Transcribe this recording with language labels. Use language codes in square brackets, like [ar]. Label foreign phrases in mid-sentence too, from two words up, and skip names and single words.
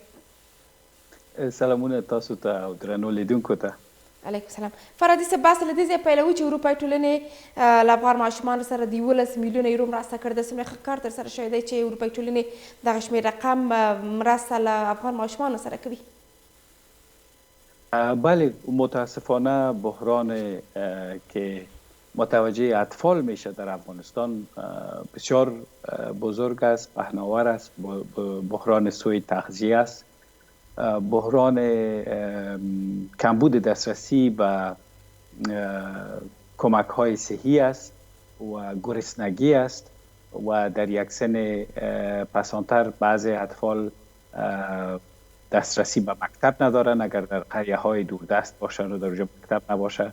[ps] سلامونه تاسو ته او درنو لیدونکو ته. [ar] علیکم سلام. [ps] فرهادي صاحب، بحث له دې ځایه پیلوو چې اروپایي ټولنې له افغان ماشومانو سره د 11 میلیونه یورو مرسته کړې ده. څومره ښه کار ترسره شوی دی چې اروپایي ټولنې دغه شمېر رقم مرسته له افغان ماشومانو سره کوي. [fa] بله، متاسفانه بحران که متوجه اطفال میشه در افغانستان بسیار بزرگ است، پهناور است. بحران سوء تغذیه است، بحران کمبود دسترسی به کمک های صحی است و گرسنگی است و در یک سن پسانتر بعضی اطفال دسترسی به مکتب ندارن اگر در قریه های دوردست باشن و در اونجا مکتب نباشه.